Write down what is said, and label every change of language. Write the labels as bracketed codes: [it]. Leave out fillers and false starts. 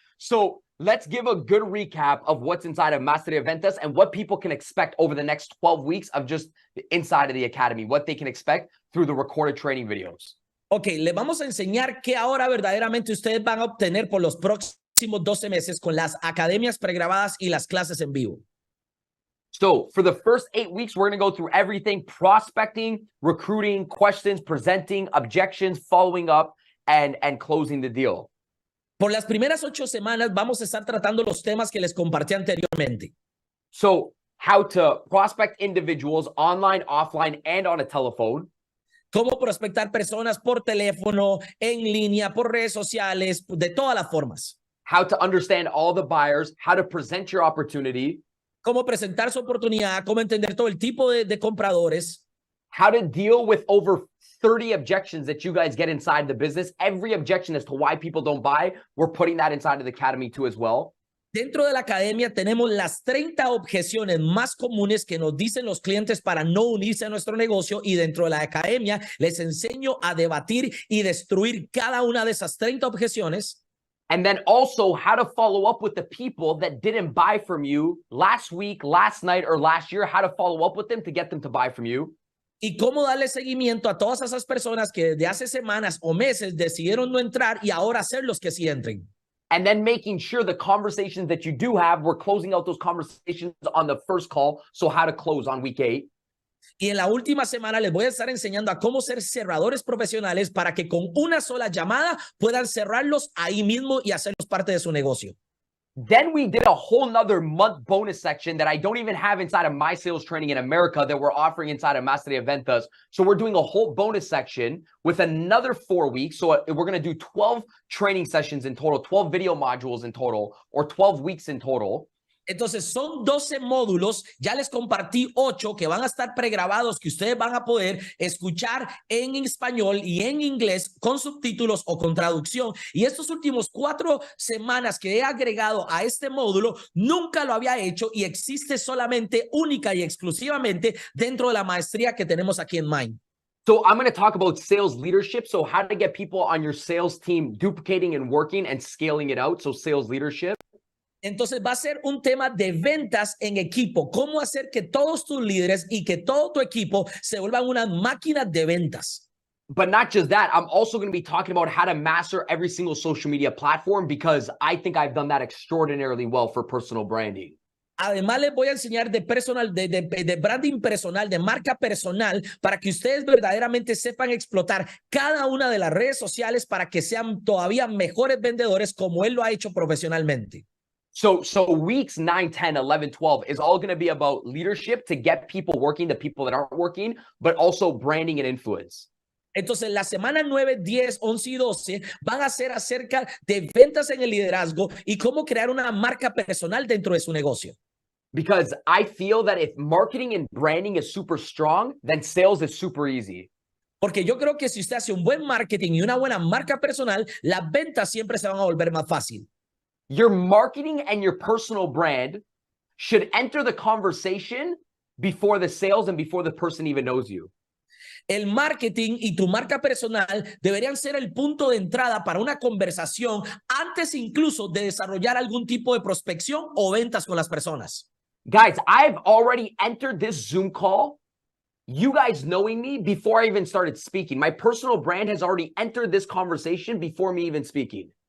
[en] So let's give a good recap of what's inside of Maestría Ventas and what people can expect over the next 12 weeks of just inside of the academy, what they can expect through the recorded training videos. [es] Ok, les vamos a enseñar qué ahora verdaderamente ustedes van a obtener por los próximos 12 meses con las academias pregrabadas y las clases en vivo. [en] So for the first 8 weeks, we're going to go through everything: prospecting, recruiting, questions, presenting, objections, following up, and closing the deal. [es] Por las primeras 8 semanas vamos a estar tratando los temas que les compartí anteriormente. [en] So how to prospect individuals online, offline, and on a telephone. [es] Cómo prospectar personas por teléfono, en línea, por redes sociales, de todas las formas. [en] How to understand all the buyers, how to present your opportunity. [es] Cómo presentar su oportunidad, cómo entender todo el tipo de compradores. [en] How to deal with over 30 objections that you guys get inside the business. Every objection as to why people don't buy, we're putting that inside of the academy too as well. [es] Dentro de la academia tenemos las 30 objeciones más comunes que nos dicen los clientes para no unirse a nuestro negocio, y dentro de la academia les enseño a debatir y destruir cada una de esas 30 objeciones. [en] And then also how to follow up with the people that didn't buy from you last week, last night, or last year, how to follow up with them to get them to buy from you. [es] Y cómo darle seguimiento a todas esas personas que desde hace semanas o meses decidieron no entrar y ahora ser los que sí entren. [en] And then making sure the conversations that you do have, we're closing out those conversations on the first call. So how to close on week 8. [es] Y en la última semana les voy a estar enseñando a cómo ser cerradores profesionales para que con una sola llamada puedan cerrarlos ahí mismo y hacerlos parte de su negocio. [en] Then we did a whole nother month bonus section that I don't even have inside of my sales training in America that we're offering inside of Maestría Ventas. So we're doing a whole bonus section with another 4 weeks. So we're going to do 12 training sessions in total, 12 video modules in total, or 12 weeks in total. [es] Entonces son 12 módulos, ya les compartí 8 que van a estar pregrabados, que ustedes van a poder escuchar en español y en inglés con subtítulos o con traducción. Y estos últimos 4 semanas que he agregado a este módulo, nunca lo había hecho y existe solamente, única y exclusivamente dentro de la maestría que tenemos aquí en Mind. [en] So I'm going to talk about sales leadership. So how to get people on your sales team duplicating and working and scaling it out. So sales leadership. [es] Entonces va a ser un tema de ventas en equipo. Cómo hacer que todos tus líderes y que todo tu equipo se vuelvan unas máquinas de ventas. [en] But not just that, I'm also going to be talking about how to master every single social media platform, because I think I've done that extraordinarily well for personal branding. [es] Además, les voy a enseñar de personal, de branding personal, de marca personal, para que ustedes verdaderamente sepan explotar cada una de las redes sociales para que sean todavía mejores vendedores como él lo ha hecho profesionalmente. [en] So weeks 9, 10, 11, 12 is all going to be about leadership to get people working, the people that aren't working, but also branding and influence. [es] Entonces, la semana 9, 10, 11 y 12 van a ser acerca de ventas en el liderazgo y cómo crear una marca personal dentro de su negocio. [en] Because I feel that if marketing and branding is super strong, then sales is super easy. [es] Porque yo creo que si usted hace un buen marketing y una buena marca personal, las ventas siempre se van a volver más fácil. [en] Your marketing and your personal brand should enter the conversation before the sales and before the person even knows you. [es] El marketing y tu marca personal deberían ser el punto de entrada para una conversación antes incluso de desarrollar algún tipo de prospección o ventas con las personas. [en] Guys, I've already entered this Zoom call, you guys knowing me before I even started speaking. My personal brand has already entered this conversation before me even speaking.